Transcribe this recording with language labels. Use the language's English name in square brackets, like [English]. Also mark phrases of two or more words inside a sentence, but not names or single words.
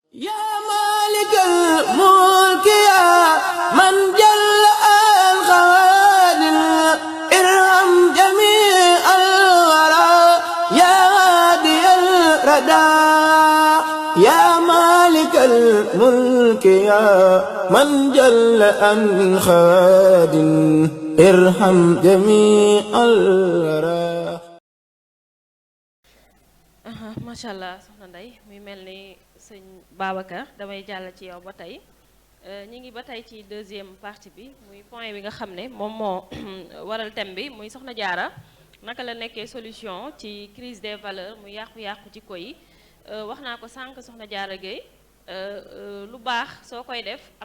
[Arabic] يا مالك الملك يا من جل الخوادم ارحم جميع الورى يا هادي الردى يا مالك الملك يا من جل الخوادم ارحم جميع الورى. ما شاء الله [Wolof] soxna Ndeye muy mel ni sëñ Babacar damay jàll ci yow ba tey ñi ngi ba tey ci [French] deuxième partie [Wolof] bi muy point bi nga xam ne moom moo waral thème bi muy soxna Diarra naka la nekkee solution ci [French] crise des valeurs [Wolof] muy yàqu-yàqu ci ko yi wax naa ko sànq soxna Diarra Gueye lu baax soo koy def am